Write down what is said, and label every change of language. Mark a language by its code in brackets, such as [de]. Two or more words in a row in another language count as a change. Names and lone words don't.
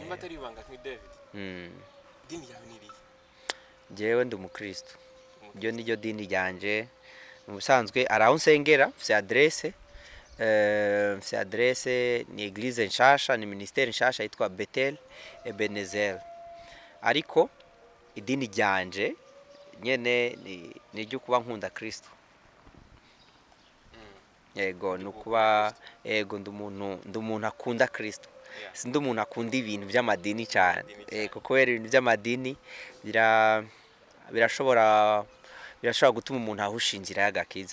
[rn] Nimba atari ibanga kuri David. Dini yawe ni irihe? Jewe ndi umukristo. Ryo niryo dini ryanje. Mu busanzwe araho nsengera, mfise adresse ni Eglise nshasha, ni ministeri nshasha yitwa Bethel Ebenezer. Ariko idini ryanje nyene ni ryo kuba nkunda Kristo. Yego nukuba yego ndi umuntu akunda Kristo. Sindi umuntu akunda ibintu by'amadini cyane. Kuko ibintu by'amadini birashobora gutuma umuntu ahusha inzira y'agakiza.